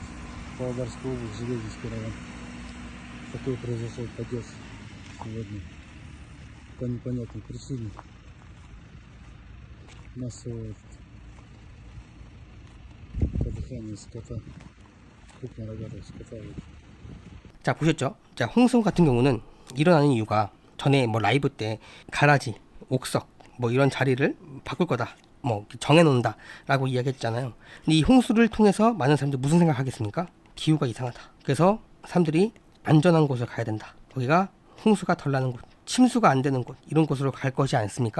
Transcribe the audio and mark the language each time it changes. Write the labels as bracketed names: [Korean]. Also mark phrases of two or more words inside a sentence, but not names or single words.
[Russian] Павлодарская область, Железинский район. Такой произошел падеж сегодня. По непонятной причине. Массовое подыхание скота. крупнорогатого скота. [Korean] 자, 보셨죠? 자, 홍수 같은 경우는 일어나는 이유가 전에 뭐 라이브 때 가라지, 옥석 뭐 이런 자리를 바꿀 거다. 뭐 정해놓는다 라고 이야기했잖아요. 근데 이 홍수를 통해서 많은 사람들이 무슨 생각하겠습니까? 기후가 이상하다. 그래서 사람들이 안전한 곳을 가야 된다. 거기가 홍수가 덜 나는 곳, 침수가 안 되는 곳, 이런 곳으로 갈 것이 않습니까?